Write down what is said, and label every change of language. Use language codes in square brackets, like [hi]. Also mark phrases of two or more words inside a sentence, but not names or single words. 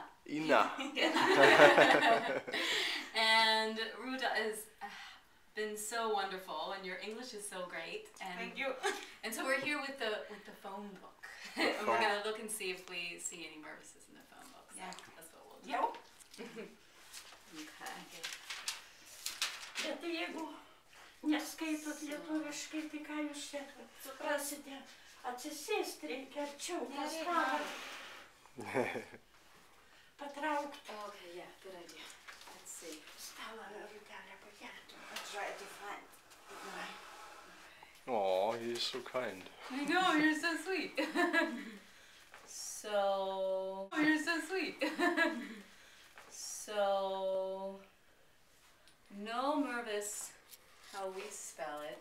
[en] Ina. And Ruta has been so wonderful, and your English is so great. And Thank you. And so we're here with the phone book. And we're gonna look and see if we see any Mervises in the phone book. So Yeah. that's what we'll do. [lt] Jau. [en] Okay. [lt] Bet jeigu neskaitot Lietuviškai, tai ką jūs čia suprasite, atsisėst reikia arčiau, tą stalą patraukti. [en] Okay, yeah, good idea. Let's see. [lt] Stalą rutelę pakelti. [en] I'll try to find. Oh, he's so kind. I know, you're so sweet. So, you're so sweet. So, no Mervis, how we spell it.